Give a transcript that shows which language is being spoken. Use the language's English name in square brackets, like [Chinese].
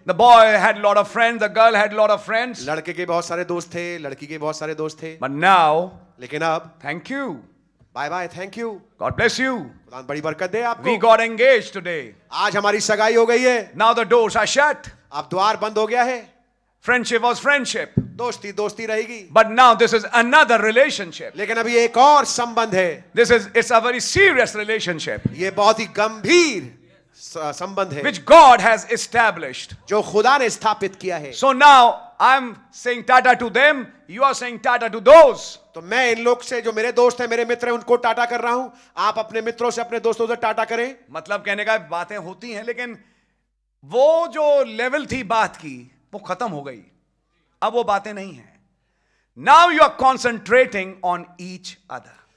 [English] The boy had a lot of friends, the girl had a lot of friends. [Hindi] लड़के के बहुत सारे दोस्त थे, लड़की के बहुत सारे दोस्त थे। [English] But now, [Hindi] लेकिन अब [English] thank you. Bye bye, thank you, God bless you. [Hindi] खुदा बड़ी बरकत दे आपको। [English] We got engaged today. [Hindi] आज हमारी सगाई हो गई है। [English] Now the doors are shut. [Hindi] अब द्वार बंद हो गया है। [English] Friendship was friendship. [Hindi] दोस्ती दोस्ती रहेगी। [English] But now this is another relationship. [Hindi] लेकिन अभी एक और संबंध है। [English] It's a very serious relationship. [Hindi] ये बहुत ही गंभीर संबंध है, [English] Which God has established. [Hindi] जो खुदा ने स्थापित किया है। [English] So now I'm saying tata to them, you are saying tata to those. [Hindi] तो मैं इन लोग से, जो मेरे दोस्त हैं, मेरे मित्र हैं, उनको टाटा कर रहा हूं। आप अपने मित्रों से, अपने दोस्तों से टाटा करें। मतलब कहने का बातें होती हैं, लेकिन वो जो लेवल थी बात की वो खत्म हो गई, अब वो बातें नहीं हैं। [English] Now you are concentrating on each other.